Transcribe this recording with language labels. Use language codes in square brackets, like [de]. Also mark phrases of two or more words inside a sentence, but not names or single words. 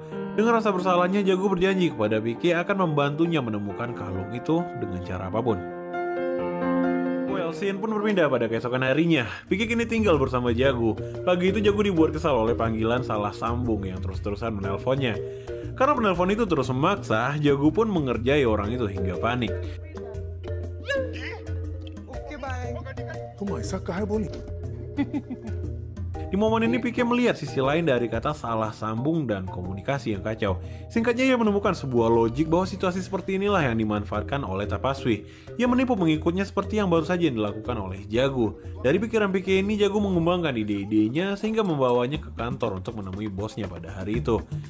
[id] Dengan rasa bersalahnya, Jagu berjanji kepada Pike akan membantunya menemukan kalung itu dengan cara apapun. Well, scene pun berpindah pada keesokan harinya. Pike kini tinggal bersama Jagu. Pagi itu Jagu dibuat kesal oleh panggilan salah sambung yang terus-terusan menelponnya. Karena penelpon itu terus memaksa, Jagu pun mengerjai orang itu hingga panik. [hi] तुम ऐसा काहे बोली? [id] Di momen ini Pike melihat sisi lain dari kata salah sambung dan komunikasi yang kacau. Singkatnya ia menemukan sebuah logik bahwa situasi seperti inilah yang dimanfaatkan oleh Tapaswi. Ia menipu pengikutnya seperti yang baru saja dilakukan oleh Jagu. Dari pikiran Pike ini, Jagu mengembangkan ide-idenya sehingga membawanya ke kantor untuk menemui bosnya pada hari itu.